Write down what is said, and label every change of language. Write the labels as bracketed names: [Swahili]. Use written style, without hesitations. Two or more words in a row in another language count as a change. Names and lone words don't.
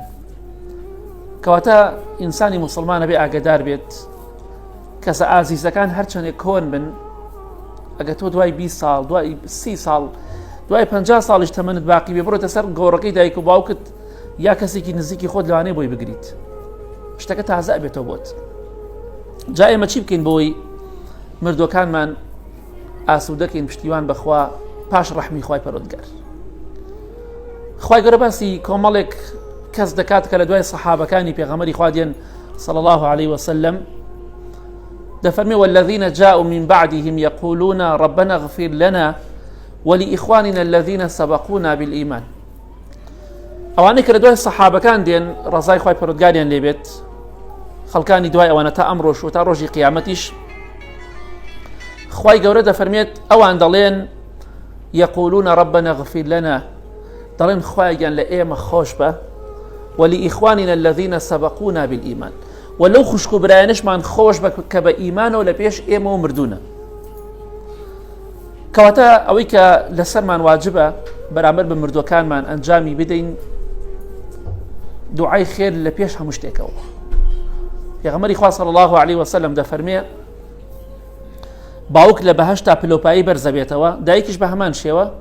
[Central Kurdish] کەواتە ئینسانی موسڵمانە بێ ئاگادار بێت کەسە ئازیزەکان هەرچەندێک کۆن بن، ئەگە تۆ دوای 20 ساڵ، دوای 30 ساڵ، دوای 50 ساڵیش تەمەنت باقی بێ، بڕۆتە سەر گۆڕەکەی دایک و باوکت یا کەسێکی نزیکی خۆت لەوانەیە بۆی بگریت، شتەکە تازە ئەبێتەوە بۆت. جا ئێمە چی بکەین بۆی مردوەکانمان ئاسوودەکەین پشتیوان بەخوا پاش ڕەحمی خوای پەروەردگار. خوای گەورە باسی کۆمەڵێک کەس دەکات کە لە دوای سەحابەکانی پێغەمبەری خوا دێن [Arabic] صلی الله عليه وسلم، [Central Kurdish] دەفەرمێ [Arabic] والذین جاءوا من بعدهم يقولون ربنا اغفر لنا ولإخواننا الذين سبقونا بالإيمان. [Central Kurdish] ئەوانەی کە لە دوای سەحابەکان دێن ڕەزای خوای پەروەردگاریان لێ بێت، خەڵکانی دوای ئەوانە تا ئەمڕۆش و تا ڕۆژی قیامەتیش، خوای گەورە دەفەرمێت ئەوان دەڵێن [Arabic] يقولون ربنا اغفر لنا، [Central Kurdish] دەڵێن خوایان لە ئێمە خۆش بە، [Arabic] ولإخواننا الذين سبقونا بالإيمان، [Central Kurdish] ولو خوشک و برایانشمان خۆش بە کە بە ئیمانەوە لە پێش ئێمە و مردوونە. کەواتە ئەوەی کە لەسەرمان واجبە بەرامبەر بە مردوەکانمان ئەنجامی بدەین دوعای خێر لە پێش هەموو شتێکەوە. پێغەمبەری خوا [Arabic] صلی الله علیه وسلم [Central Kurdish] دەفەرمێ باوک لە بەهەشتا پلۆپایی بەرزە بێتەوە، دایکیش بە هەمان شێوە.